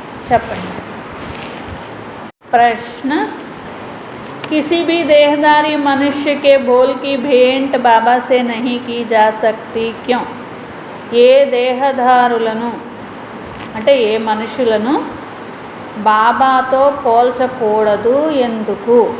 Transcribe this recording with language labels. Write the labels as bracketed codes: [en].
[te] చెప్పండి प्रश्न। [hi] किसी भी देहधारी मनुष्य के बोल की भेंट बाबा से नहीं की जा सकती, क्यों? [te] ఏ దేహధారులను అంటే ఏ మనుషులను బాబాతో పోల్చకూడదు, ఎందుకు?